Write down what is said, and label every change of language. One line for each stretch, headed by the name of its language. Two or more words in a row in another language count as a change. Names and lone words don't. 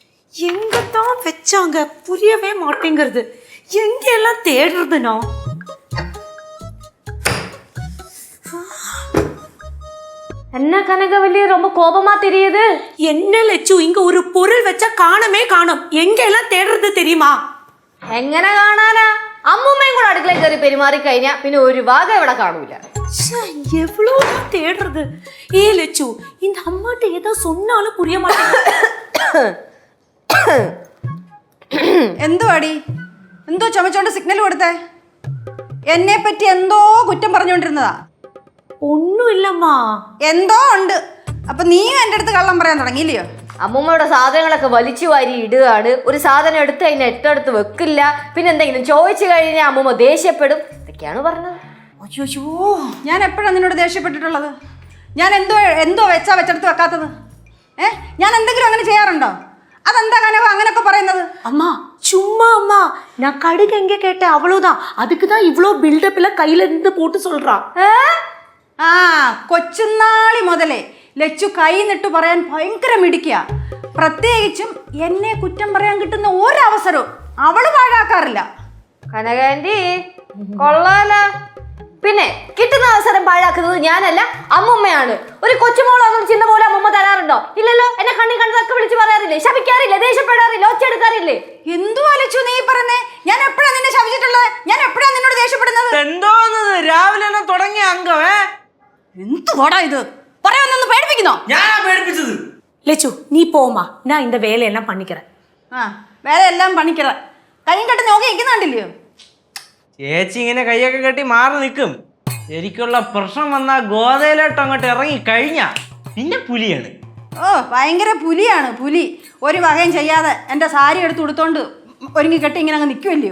Tamil: எங்கதான் வச்சாங்க புரியவே மாட்டேங்கிறது. எங்க எல்லாம் தேடுறது நான்? என்ன கனகவல்லி ரொம்ப கோபமா தெரியுது? என்ன லட்சு, இங்க ஒரு பொருள் வச்சா காணமே காணும். எங்க எல்லாம் தேடுறது தெரியுமா?
Malayalam: എങ്ങനെ കാണാനാ? അമ്മൂമ്മയും കൂടെ അടുക്കളയിൽ കയറി പെരുമാറി കഴിഞ്ഞാ പിന്നെ ഒരു ഭാഗം ഇവിടെ കാണൂല.
Tamil: எவ்வளவுதான் தேடுறது? ஏ லட்சு, இந்த அம்மாட்ட ஏதோ சொன்னாலும் புரிய மாட்டேங்குது.
Malayalam: എന്തോ അടി, എന്തോ ചുമച്ചോണ്ട് സിഗ്നൽ കൊടുത്തേ? എന്നെ പറ്റി എന്തോ കുറ്റം പറഞ്ഞുകൊണ്ടിരുന്നതാ. ഒന്നും ഇല്ലമ്മാ. എന്തോ ഉണ്ട്. അപ്പൊ നീയും എൻ്റെ അടുത്ത് കള്ളം പറയാൻ തുടങ്ങിയില്ലയോ? അമ്മൂമ്മയുടെ സാധനങ്ങളൊക്കെ വലിച്ചു വാരി ഇടുകയാണ്. ഒരു സാധനം എടുത്ത് അതിന് എട്ടെടുത്ത് വെക്കില്ല. പിന്നെ എന്തെങ്കിലും ചോദിച്ചു കഴിഞ്ഞാൽ അമ്മൂമ്മ ദേഷ്യപ്പെടും. ഇതൊക്കെയാണ് പറഞ്ഞത്. അയ്യോ, ഞാൻ എപ്പോഴാണ് നിന്നോട് ദേഷ്യപ്പെട്ടിട്ടുള്ളത്? ഞാൻ എന്തോ വെച്ചെടുത്ത് വെക്കാത്തത്? ഞാൻ എന്തെങ്കിലും അങ്ങനെ ചെയ്യാറുണ്ടോ? അതെന്താ കനവ അങ്ങനൊക്കെ പറയുന്നത്?
Tamil: அம்மா சும்மா அம்மா, நான் கடுகு எங்க கேட்டேன் அவ்வளவுதான். அதுக்கு தான் இவ்வளோ பில்டப்ல கையில இருந்து போட்டு சொல்றா.
Malayalam: ആ കൊച്ചുനാളി മുതലേ ലച്ചു കൈ നിട്ട് പറയാൻ ഭയങ്കര മിടിക്കുക. പ്രത്യേകിച്ചും എന്നെ കുറ്റം പറയാൻ കിട്ടുന്ന ഒരവസരവും അവള് പാഴാക്കാറില്ല. കനകാന്റി കൊള്ളാല. പിന്നെ കിട്ടുന്ന അവസരം പാഴാക്കുന്നത് ഞാനല്ല, അമ്മുമ്മയാണ്. ഒരു കൊച്ചുമോളൊന്നും ചിന്ന പോലെ അമ്മുമ്മ തരാറുണ്ടോ? ഇല്ലല്ലോ. എന്നെ കണ്ണി കണ്ടതൊക്കെ വിളിച്ച് പറയാറില്ലേ? ശപിക്കാറില്ലേ? ദേഷ്യപ്പെടാറില്ലേ? ഒച്ചെടുക്കാറില്ലേ? എന്തുവാ ലച്ചു നീ പറഞ്ഞേ? ഞാൻ എപ്പോഴാ നിന്നെ ശപിച്ചിട്ടുള്ളത്? ഞാൻ എപ്പോഴാ നിന്നോട് ദേഷ്യപ്പെടുന്നത്? എന്തോന്ന് രാവിലെ തന്നെ തുടങ്ങിയ അംഗമേ? എന്തുവാടാ ഇത്? പറയാനൊന്ന് പേടിപ്പിക്കുന്നോ? ഞാനാ പേടിപ്പിച്ചത്.
Tamil: லட்சு நீ போமா, நான் இந்த வேலையெல்லாம் பண்ணிக்கிறேன்.
Malayalam: വേറെ എല്ലാം പണിക്കറ കൈയും കെട്ടി നോക്കി ഇരിക്കുന്നുണ്ടില്ലയോ? ചേച്ചി ഇങ്ങനെ കൈയൊക്കെ കെട്ടി മാറി നിൽക്കും. ശരിക്കുള്ള പ്രശ്നം വന്നാ ഗോതയിലോട്ട് അങ്ങോട്ട് ഇറങ്ങി കഴിഞ്ഞാ പിന്നെ പുലിയാണ്. ഓ ഭയങ്കര പുലിയാണ് പുലി. ഒരു വകയും ചെയ്യാതെ എൻ്റെ സാരി എടുത്ത് കൊടുത്തോണ്ട് ഒരുങ്ങി കെട്ടി ഇങ്ങനെ അങ്ങ് നിൽക്കുമല്ലയോ?